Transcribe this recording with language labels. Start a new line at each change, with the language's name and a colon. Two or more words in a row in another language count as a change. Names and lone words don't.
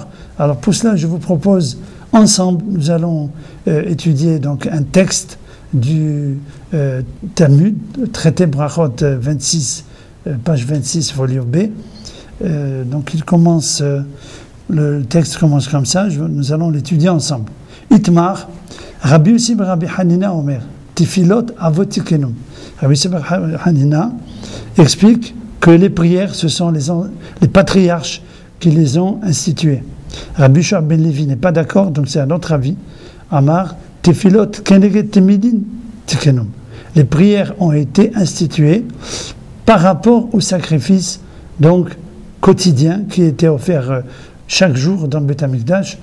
French: Alors pour cela, je vous propose, ensemble, nous allons étudier donc un texte du Talmud, traité Brachot 26, page 26, folio B. Donc le texte commence comme ça, nous allons l'étudier ensemble.
Hebrew: איתמר, רבי יוסי ברבי חנינא אומר, תפילות אבות תיקנום.
French: Rabbi Yossi ben Hanina explique que les prières, ce sont les patriarches qui les ont instituées. Rabbi Shua ben Levi n'est pas d'accord, donc c'est un autre avis.
Hebrew: אמר, תפילות כנגד תמידין תיקנום.
French: Les prières ont été instituées par rapport au sacrifice, donc quotidien, qui était offert chaque jour dans le Beth Amikdash.